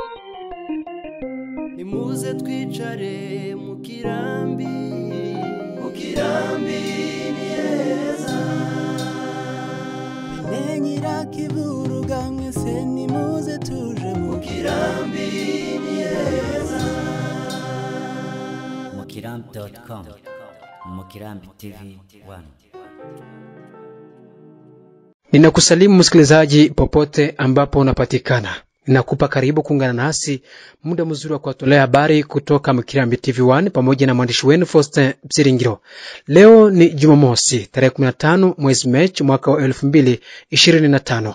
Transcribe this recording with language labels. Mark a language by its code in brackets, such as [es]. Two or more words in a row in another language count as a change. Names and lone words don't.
[rw] Nimuze twicare mu kirambi niyeza Binenyira kiburuga mwese nimuze tuje mu kirambi niyeza Mukirambi.com Mukirambi TV 1. [sw] Ninakusalimu msikilizaji popote ambapo unapatikana. Ninakupa karibu kuungana nasi muda mzuri wa kuwatolea habari kutoka Mukirambi TV 1 pamoja na mwandishi wenu Faustin Bziringiro. Leo ni Jumamosi, tarehe 15 mwezi Machi mwaka wa 2025.